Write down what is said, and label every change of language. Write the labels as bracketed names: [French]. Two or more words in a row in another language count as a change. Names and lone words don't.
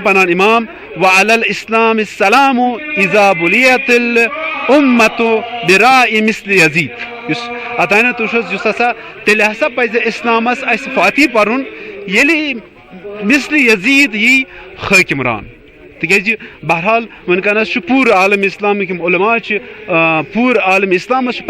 [Kashmiri] پنان امام [Arabic] وعلی الاسلام السلام اذا بلیت الامت براء مثل یزید [Kashmiri] یس اتانہ تُشس یس ہسا تیٚلہِ ہسا پزِ اسلامس اسہِ فاتح پرُن ییٚلہِ مثل یزید یی حٲکمران تکیازِ بہرحال ونکیٚنس چھُ پوٗرٕ عالم اسلامٕکۍ یِم علما چھِ پوٗرٕ عالم اسلامس چھُ